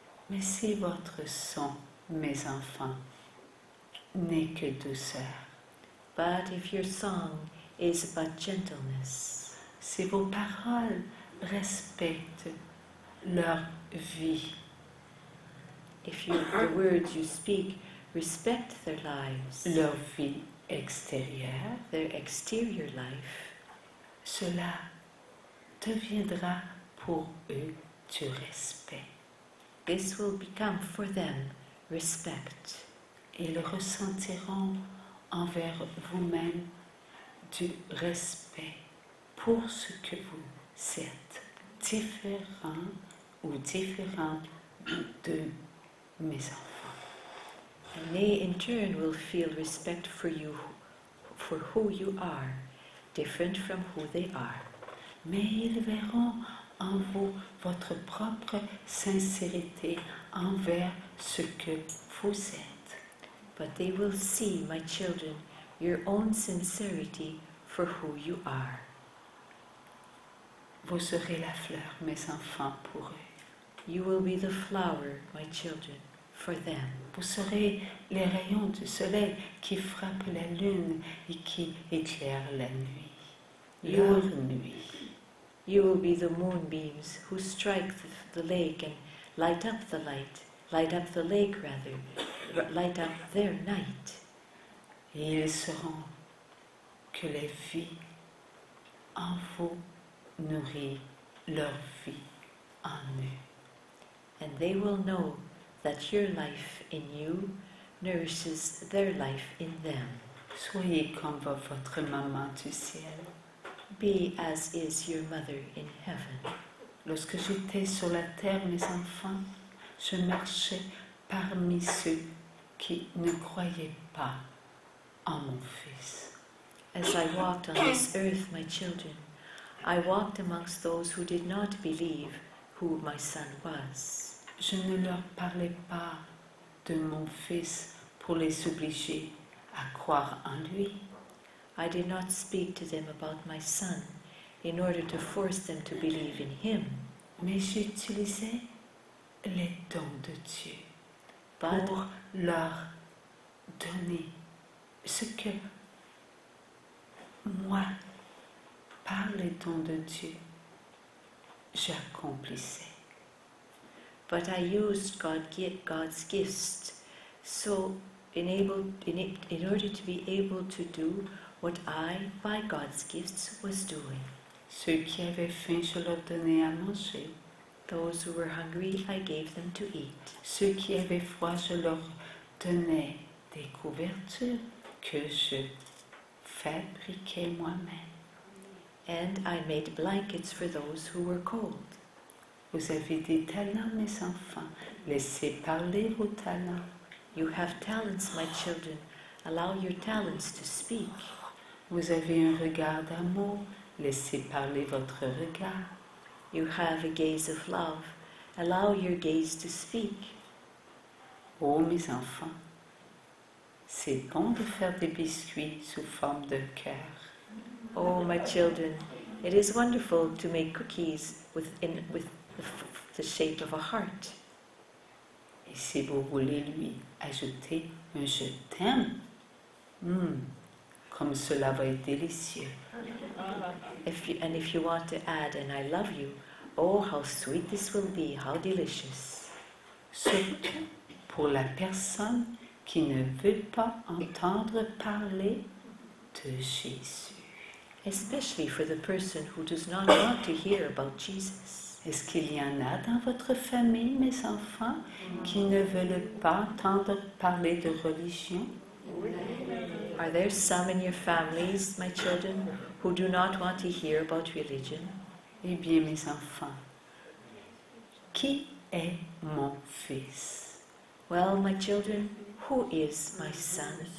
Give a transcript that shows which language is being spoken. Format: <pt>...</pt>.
<fr>Mais si votre son, mes enfants, n'est que douceur,</fr> <en>But if your song is but gentleness,</en> <fr>si vos paroles respectent leur vie,</fr> <en>if the words you speak respect their lives,</en> <fr>leur vie extérieure,</fr> <en>their exterior life,</en> <fr>cela deviendra pour eux du respect.</fr> <en>this will become for them respect.</en> <fr>Ils ressentiront envers vous-même du respect pour ce que vous êtes, différent ou différent de mes enfants.</fr> <en>And they in turn will feel respect for you, for who you are, different from who they are.</en> <fr>Mais ils verront en vous votre propre sincérité envers ce que vous êtes.</fr> <en>But they will see, my children, your own sincerity for who you are.</en> <fr>Vous serez la fleur, mes enfants, pour eux.</fr> <en>You will be the flower, my children, for them.</en> <fr>Vous serez les rayons du soleil qui frappent la lune et qui éclairent la nuit. Leur nuit.</fr> <en>You will be the moonbeams who strike the lake and light up the lake rather, light up their night.</en> <fr>Et ils sauront que la vie en vous nourrit leur vie en eux.</fr> <en>And they will know that your life in you nourishes their life in them.</en> <fr>Soyez comme votre maman du ciel.</fr> <en>Be as is your mother in heaven.</en> <fr>Lorsque j'étais sur la terre, mes enfants, je marchais parmi ceux qui ne croyaient pas en mon Fils.</fr> <en>As I walked on this earth, my children, I walked amongst those who did not believe who my son was.</en> <fr>Je ne leur parlais pas de mon Fils pour les obliger à croire en lui.</fr> <en>I did not speak to them about my son in order to force them to believe in him,</en> <fr>Mais j'utilisais les dons de Dieu</fr> <en>but</en> <fr>pour leur donner ce que moi, par les dons de Dieu, j'accomplissais.</fr> <en>I used God's gifts so in order to be able to do what I, by God's gifts, was doing.</en> <fr>Ceux qui avaient faim, je leur donnais à manger.</fr> <en>Those who were hungry, I gave them to eat.</en> <fr>Ceux qui avaient froid, je leur donnais des couvertures que je fabriquais moi-même.</fr> <en>And I made blankets for those who were cold.</en> <fr>Vous avez des talents, mes enfants. Laissez parler vos talents.</fr> <en>You have talents, my children. Allow your talents to speak.</en> <fr>Vous avez un regard d'amour. Laissez parler votre regard.</fr> <en>You have a gaze of love. Allow your gaze to speak.</en> <fr>Oh, mes enfants, c'est bon de faire des biscuits sous forme de cœur.</fr> <en>Oh, my children, it is wonderful to make cookies with the shape of a heart.</en> <fr>Et si vous voulez lui ajouter un je t'aime, comme cela va être délicieux.</fr> <en>If you want to add an I love you, oh, how sweet this will be, how delicious.</en> <fr>Surtout pour la personne qui ne veut pas entendre parler de Jésus.</fr> <en>Especially for the person who does not want to hear about Jesus.</en> <fr>Est-ce qu'il y en a dans votre famille, mes enfants, qui ne veulent pas entendre parler de religion?</fr> <en>Are there some in your families, my children, who do not want to hear about religion?</en> <fr>Eh bien, mes enfants, qui est mon fils?</fr> <en>Well, my children, who is my son?</en>